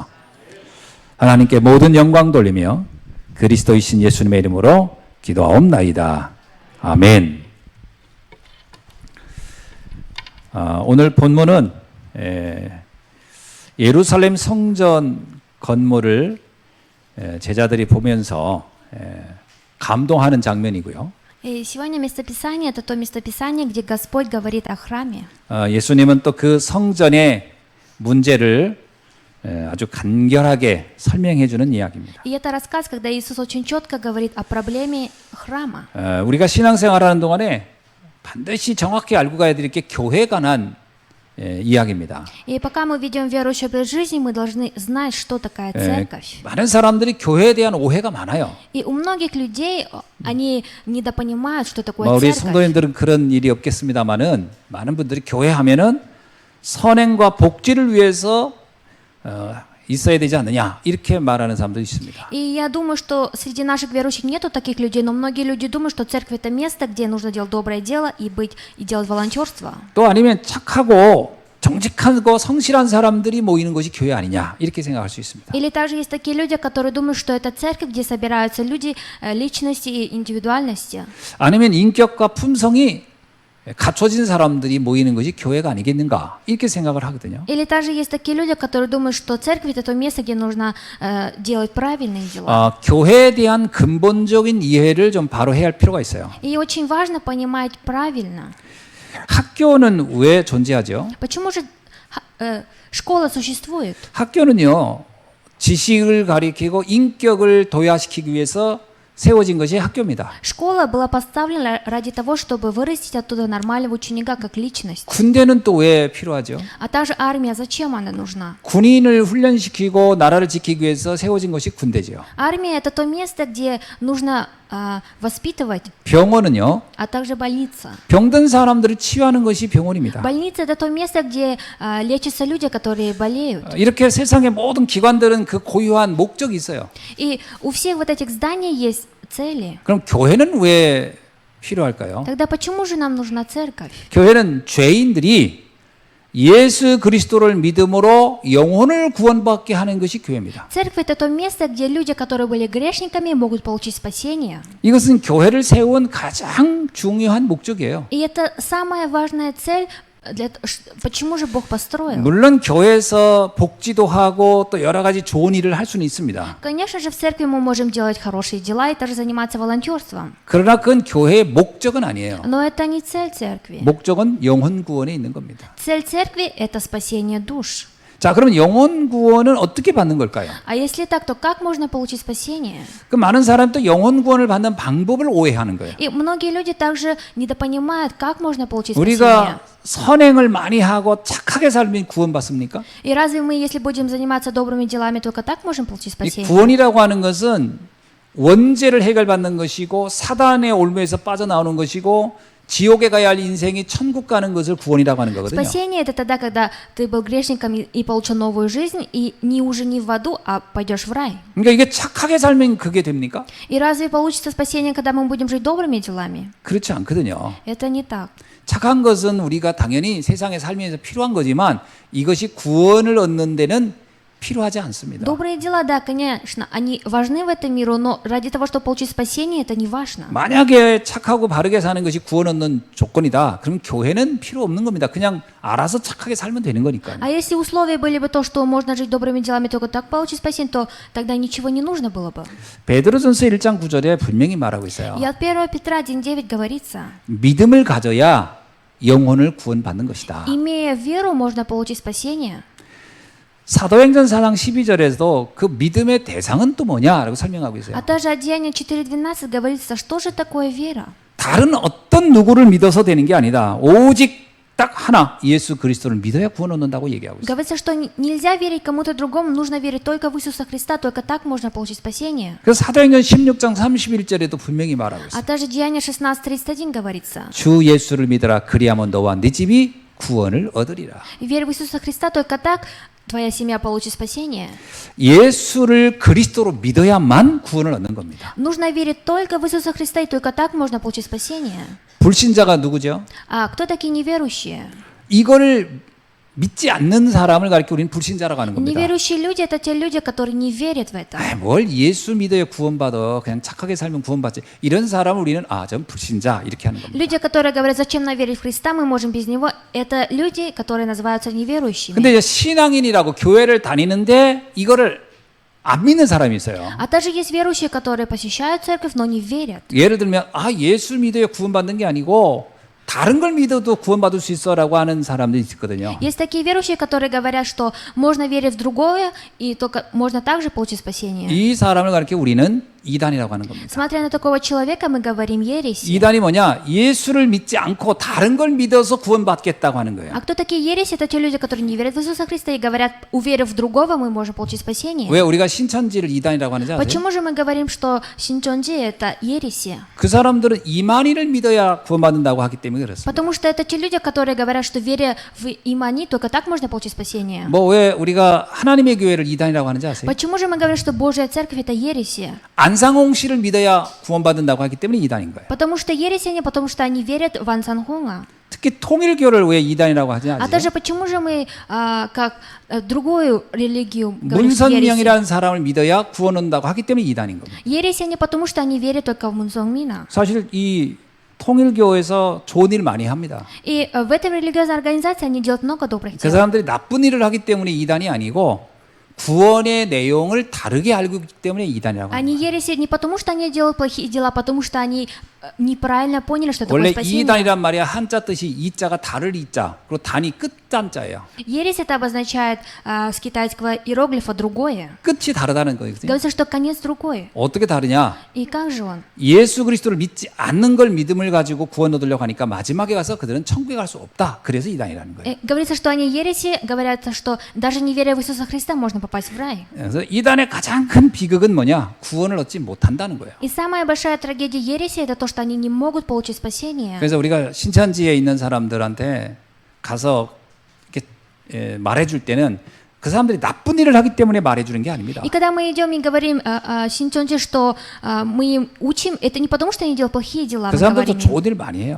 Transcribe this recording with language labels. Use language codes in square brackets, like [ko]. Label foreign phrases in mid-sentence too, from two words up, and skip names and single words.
[ko] 하나님께 모든 영광 돌리며 그리스도이신 예수님의 이름으로 기도하옵나이다. 아멘. 오늘 본문은 예루살렘 성전 건물을 제자들이 보면서 감동하는 장면이고요. [ru] И сегодня местописание – это то местописание, где Господь говорит о храме. [ko] 예수님은 또 그 성전의 문제를 아주 간결하게 설명해 주는 이야기입니다. [ru] И это рассказ, когда Иисус очень четко говорит о проблеме храма. [ko] 우리가 신앙생활하는 동안에 반드시 정확히 알고 가야 될 게 교회에 관한 이야기입니다. [ru] И пока мы ведем верующий образ жизни, мы должны знать, что такая церковь. [ko] 많은 사람들이 교회에 대한 오해가 많아요. [ru] И у многих людей, они недопонимают, что такое [ko] 우리 [ru] церковь. [ko] 성도님들은 그런 일이 없겠습니다만은 많은 분들이 교회 하면은 선행과 복지를 위해서 있어야 되지 않느냐 이렇게 말하는 사람도 있습니다. [ru] И я думаю, что среди наших верующих нету таких людей, но многие люди думают, что церковь это место, где нужно делать доброе дело и делать волонтерство. [ko] 또 아니면 착하고 정직하고 성실한 사람들이 모이는 것이 교회 아니냐 이렇게 생각할 수 있습니다. [ru] Или также есть такие люди, которые думают, что это церковь, где собираются люди, личности и индивидуальности. [ko] 아니면 인격과 품성이 갖춰진 사람들이 모이는 것이 교회가 아니겠는가 이렇게 생각을 하거든요. [ru] Или также есть такие люди, которые думают, что церковь это то место, где нужно делать правильные дела. [ko] 교회에 대한 근본적인 이해를 좀 바로 해야 할 필요가 있어요. [ru] И очень важно понимать правильно. [ko] 학교는 왜 존재하죠? [ru] Почему же школа существует? [ko] 학교는요, 지식을 가리키고 인격을 도야시키기 위해서 세워진 것이 학교입니다. [ru] Школа была поставлена ради того, чтобы вырастить оттуда нормального ученика как личность. [ko] 군대는 또 왜 필요하죠? [ru] А та же армия, зачем она нужна? [ko] 군인을 훈련시키고 나라를 지키기 위해서 세워진 것이 군대죠. [ru] Армия это то место, где нужно воспитывать, [ko] 병원은요, [ru] а также больница. [ko] 병든 사람들을 치유하는 것이 병원입니다. [ru] Больница это то место, где лечатся люди, которые болеют. [ko] 이렇게 세상의 모든 기관들은 그 고유한 목적이 있어요. [ru] И у всех вот этих зданий есть цели. [ko] 그럼 교회는 왜 필요할까요? [ru] Тогда почему же нам нужна церковь? [ko] 교회는 죄인들이 예수 그리스도를 믿음으로 영혼을 구원받게 하는 것이 교회입니다. [ru] Церковь это то место, где люди, которые были грешниками, могут получить спасение. [ko] 이것은 교회를 세운 가장 중요한 목적이에요. [ru] И это самая важная цель. Почему же Бог построил? [ko] 물론 교회에서 복지도 하고 또 여러 가지 좋은 일을 할 수는 있습니다. [ru] Конечно же, в церкви мы можем делать хорошие дела и также заниматься волонтерством. [ko] 그러나 그건 교회의 목적은 아니에요. [ru] Но это не цель церкви. [ko] 목적은 영혼 구원에 있는 겁니다. [ru] Цель церкви – это спасение душ. [ko] 자, 그러면 영혼 구원은 어떻게 받는 걸까요? [ru] А если так, то как можно получить спасение? [ko] 그 많은 사람이 또 영혼 구원을 받는 방법을 오해하는 거예요. [ru] И многие люди также недопонимают, как можно получить спасение. [ko] 우리가 선행을 많이 하고 착하게 살면 구원받습니까? [ru] И разве мы, если будем заниматься добрыми делами, только так можем получить [ko] 이 [ru] спасение? [ko] 구원이라고 하는 것은 원죄를 해결받는 것이고 사단의 올무에서 빠져나오는 것이고 지옥에 가야 할 인생이 천국 가는 것을 구원이라고 하는 거거든요. [ru] Спасение – это тогда, когда ты был грешником и получил новую жизнь, и уже не в аду, а пойдешь в рай. [ko] 그러니까 이게 착하게 살면 그게 됩니까? [ru] И разве получится спасение, когда мы будем жить добрыми делами? [ko] 그렇지 않거든요. [ru] Это не так. [ko] 착한 것은 우리가 당연히 세상에 살면서 필요한 거지만 이것이 구원을 얻는 데는 필요하지 않습니다. [ru] Добрые дела, да, конечно, они важны в этом миру, но ради того, чтобы получить спасение, это не важно. [ko] 만약에 착하고 바르게 사는 것이 구원 얻는 조건이다. 그럼 교회는 필요 없는 겁니다. 그냥 알아서 착하게 살면 되는 거니까요. [ru] А если условия были бы то, что можно жить добрыми делами только так получить спасение, то тогда ничего не нужно было бы. [ko] 베드로전서 1장 9절에 분명히 말하고 있어요. [ru] И от 1 Петра 1:9 говорится: [ko] 믿음을 가져야 영혼을 구원받는 것이다. [ru] имея веру, можно получить спасение. [ko] 사도행전 4장 12절에서도 그 믿음의 대상은 또 뭐냐라고 설명하고 있어요. [ru] А также от Деяния 4:12 говорится, что же такое вера? [ko] 다른 어떤 누구를 믿어서 되는 게 아니다. 오직 딱 하나 예수 그리스도를 믿어야 구원 얻는다고 얘기하고 있어요. [ru] Говорится, что нельзя верить кому-то другому, нужно верить только в Иисуса Христа, только так можно получить спасение. [ko] 그래서 사도행전 16장 31절에도 분명히 말하고 있어요. [ru] А также Деяние 16:31 говорится. [ko] 주 예수를 믿어라 그리하면 너와 네 집이 구원을 얻으리라. [ru] Верь в Иисуса Христа, только так твоя семья получит спасение. [ko] 예수를 그리스도로 믿어야만 구원을 얻는 겁니다. [ru] Нужно верить только в Иисуса Христа, и только так можно получить спасение. [ko] 불신자가 누구죠? [ru] А кто такие неверующие? [ko] 이거를 믿지 않는 사람을 가리켜 우리는 불신자라고 하는 겁니다. [ru] Неверующие люди – это те люди, которые не верят в это. [ko] 뭘 예수 믿어야 구원받아. 그냥 착하게 살면 구원받지. 이런 사람을 우리는 전 불신자 이렇게 하는 겁니다. [ru] Люди, которые говорят, зачем нам верить в Христа, мы можем без Него, это люди, которые называются неверующими. [ko] 근데 이제 신앙인이라고 교회를 다니는데 이거를 안 믿는 사람이 있어요. [ru] А также есть верующие, которые посещают церковь, но не верят. [ko] 예를 들면 예수 믿어야 구원받는 게 아니고 다른 걸 믿어도 구원받을 수 있어라고 하는 사람들이 있거든요. [ru] Есть такие верующие, которые говорят, что можно верить в другое, и только можно также получить спасение. [ko] 이 사람을 가리켜 우리는 이단이라고 하는 겁니다. [ru] Смотря на такого человека, мы говорим ереси. [ko] 이단이 뭐냐? 예수를 믿지 않고 다른 걸 믿어서 구원받겠다고 하는 거예요. [ru] А кто такие ереси? Это те люди, которые не верят в Иисуса Христа и говорят, уверив в другого, мы можем получить спасение. [ko] 왜 우리가 신천지를 이단이라고 하는지 아세요? [ru] Почему же мы говорим, что Синчонджи – это ереси? [ko] 그 사람들은 이만희를 믿어야 구원받는다고 하기 때문에 그렇습니다. [ru] Потому что это те люди, которые говорят, что веря в имани, только так можно получить спасение. [ko] 뭐 왜 우리가 하나님의 교회를 이단이라고 하는지 아세요? [ru] Почему же мы говорим, что Божья Церковь – это ереси? [ko] 안상홍 씨를 믿어야 구원받는다고 하기 때문에 이단인 거예요. [ru] Потому что ереси они, потому что они верят в Ансанхунга. [ko] 특히 통일교를 왜 이단이라고 하지 [ru] А [ko] 않아요? [ru] также почему же мы, как другую религию, говорим, что ереси? [ko] 문선명이라는 사람을 믿어야 구원 얻는다고 하기 때문에 이단인 겁니다. [ru] Ереси они, потому что они верят только в Мунсонгмина. [ko] 사실 이 통일교에서 좋은 일 많이 합니다. [ru] И в этой религиозной организации они делают много добрых [ko] 그 [ru] дел. [ko] 사람들이 나쁜 일을 하기 때문에 이단이 아니고 구원의 내용을 다르게 알고 있기 때문에 이단이라고 [ru] Они [ko] 합니다. [ru] ереси не потому, что они делают плохие дела, а потому что они неправильно поняли, что такое [ko] 원래 [ru] спасение. [ko] 이단이란 말이야 한자 뜻이 이자가 다를 이자 그리고 단이 끝단자예요. [ru] Ересь это обозначает с китайского иероглифа другое. [ko] 끝이 다르다는 거거든요. [ru] Говорится, что конец другой. [ko] 어떻게 다르냐? [ru] И как же он? [ko] 예수 그리스도를 믿지 않는 걸 믿음을 가지고 구원 얻으려고 하니까 마지막에 가서 그들은 천국에 갈 수 없다. 그래서 이단이라는 거예요. [ru] Говорится, что они ереси, говорят, что даже не веря в Иисуса Христа можно попасть в рай. [ko] 그래서 이단의 가장 큰 비극은 뭐냐? 구원을 얻지 못한다는 거예요. [ru] И самая большая трагедия ереси это то, что они не могут получить спасение. [ko] 그래서 우리가 신천지에 있는 사람들한테 가서 이렇게 말해줄 때는 그 사람들이 나쁜 일을 하기 때문에 말해주는 게 아닙니다. [ru] И когда мы идем и говорим Синчонджи, что мы им учим, это не потому, что они делают плохие дела, [ko] 그 [ru] мы [ko] 사람들도 [ru] говорим им. [ko] 좋은 일 많이 해요.